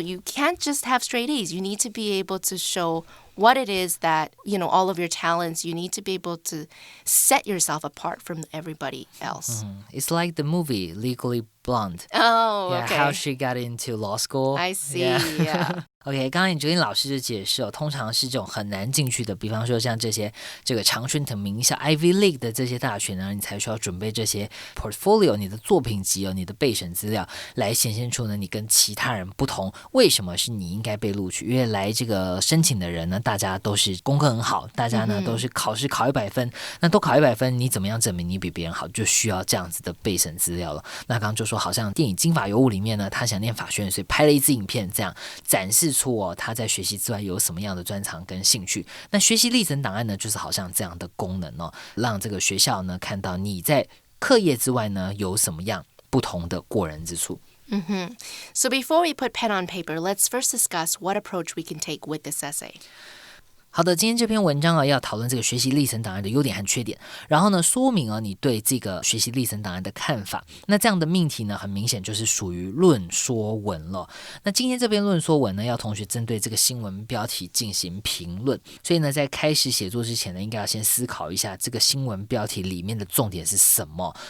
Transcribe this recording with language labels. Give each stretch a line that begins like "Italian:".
English: You can't just have straight A's. You need to be able to show what it is that, all of your talents, you need to be able to set yourself apart from everybody else. It's like the movie Legally Blonde. Oh, yeah, okay. How she got into law school. I see, yeah.
Chinese: OK， 刚刚Jolin老师就解释通常是这种很难进去的，比方说像这个常春藤名校 Ivy League 的这些大学呢，你才需要准备这些 portfolio， 你的作品集你的备审资料，来显现出呢你跟其他人不同。为什么是你应该被录取？因为来这个申请的人呢，大家都是功课很好，大家呢都是考试考100分，那都考100分，你怎么样证明你比别人好？就需要这样子的备审资料了。那刚刚就说，好像电影《金发尤物》里面呢，他想念法学院，所以拍了一支影片，这样展示出他在学习之外有什么样的专长跟兴趣。那学习历程档案呢，就是好像这样的功能让这个学校呢看到你在课业之外呢有什么样不同的过人之处。
English: So before we put pen on paper, let's first discuss what approach we can take with this essay.
Chinese: 好的，今天这篇文章要讨论这个学习历程档案的优点和缺点，然后呢说明你对这个学习历程档案的看法。那这样的命题呢，很明显就是属于论说文了。那今天这篇论说文呢，要同学针对这个新闻标题进行评论，所以呢，在开始写作之前呢，应该要先思考一下这个新闻标题里面的重点是什么？